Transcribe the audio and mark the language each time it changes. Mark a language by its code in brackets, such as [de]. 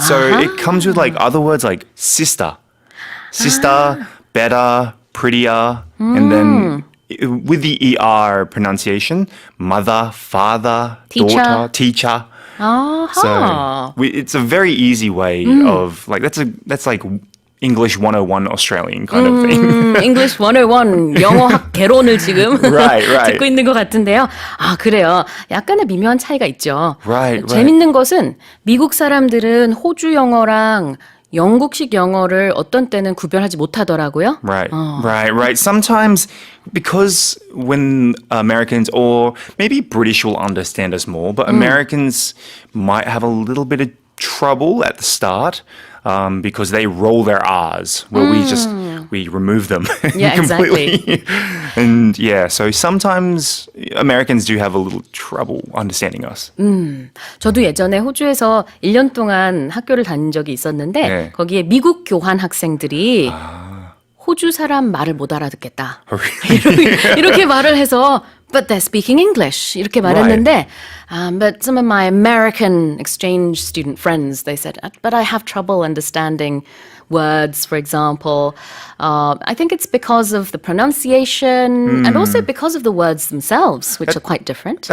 [en] So it comes with like other words like sister. Sister, better, prettier. And then with the ER pronunciation, mother, father, Teacher. daughter, teacher. [ko] 아하. [en] So it's a very easy way of like that's like English 101 Australian kind of thing. [ko] English 101 영어학 개론을 지금 [en] Right. [ko] 듣고 있는 것 같은데요. 아, 그래요. 약간의 미묘한 차이가 있죠. [en] Right. [ko] 재밌는 것은 미국 사람들은 호주 영어랑 영국식 영어를 어떤 때는 구별하지 못하더라고요. [en] Right. Sometimes because when Americans or maybe British will understand us more, but Americans might have a little bit of trouble at the start because they roll their R's where we remove them Yeah, completely. And yeah, so sometimes Americans do have a little trouble understanding us. [ko] 저도 예전에 호주에서 1년 동안 학교를 다닌 적이 있었는데 네. 거기에 미국 교환 학생들이 호주 사람 말을 못 알아듣겠다. 이렇게 말을 해서 [en] but they're speaking English [ko] 이렇게 말했는데 [en] but some of my American exchange student friends they said but I have trouble understanding words, for example. I think it's because of the pronunciation and also because of the words themselves, which are quite different.